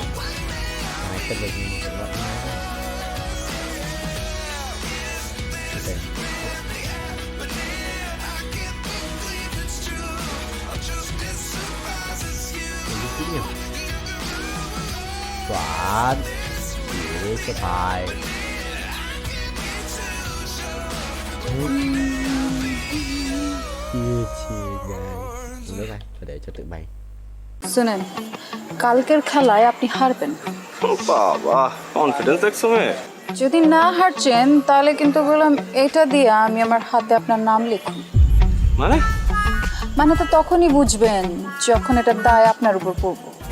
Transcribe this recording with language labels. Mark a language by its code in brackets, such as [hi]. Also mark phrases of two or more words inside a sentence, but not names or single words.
[vi] Hai cái lực cũng vậy nha. Chuẩn chỉ cho thầy. Nước này để cho tự bay. [bn] শুনেন কালকের খেলায় আপনি হারবেন। বাবা কনফিডেন্স দেখছো মেয়ে? যদি না হারছেন তাহলে কিন্তু বললাম এটা দিয়ে আমি আমার হাতে আপনার নাম লিখুন। মানে তো তখনই বুঝবেন যখন এটা দায় আপনার উপর পড়বো।